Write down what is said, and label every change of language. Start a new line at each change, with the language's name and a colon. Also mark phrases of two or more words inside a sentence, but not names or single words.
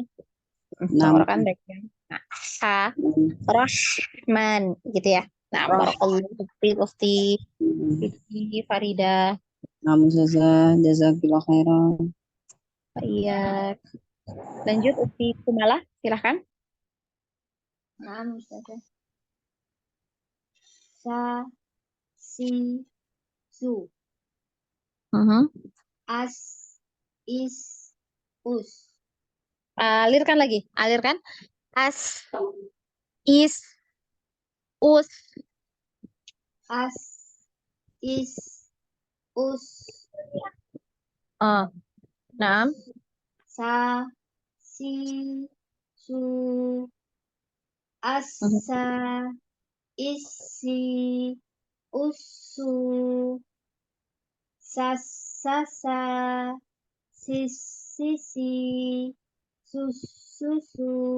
Indonesian: Tenggorokan bagian. Nah, ha, Rahman gitu ya. Nah,
Arabic: بارك الله فيك
Indonesian: Ukhti Farida. Nggak mau susah.
Arabic: جزاك الله خيرا.
Indonesian: Iya. Lanjut Ukhti Kumala, silahkan. Nah, Ustazah. Sa, si, su. As, is, us. Alirkan lagi, alirkan. As, is, us. As, is, us. Nah, Sa, si, su. Asa, isi, usu. Sasa, sisi, susu.